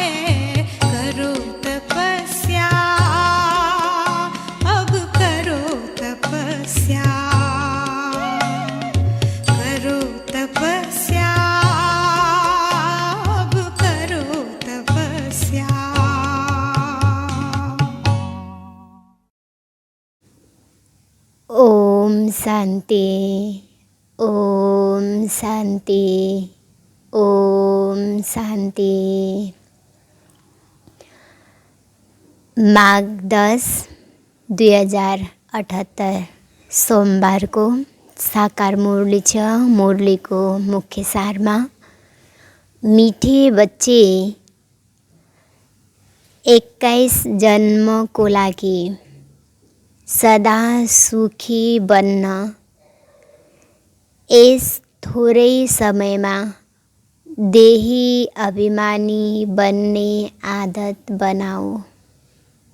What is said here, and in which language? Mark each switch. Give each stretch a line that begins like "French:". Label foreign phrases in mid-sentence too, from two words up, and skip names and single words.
Hindi: करो तपस्या, अब करो तपस्या, करो तपस्या, अब करो तपस्या। ओम शांति, ओम शांति, ओम शांति।
Nepali: माघ 10, 2078 सोमबार को साकार मुरली छ। मुरली को मुख्य सारमा
Hindi: मीठे बच्चे
Nepali: 21 जन्म को लागि सदा सुखी बन्न यस थोरै समयमा देही अभिमानी बन्ने आदत बनाऊ।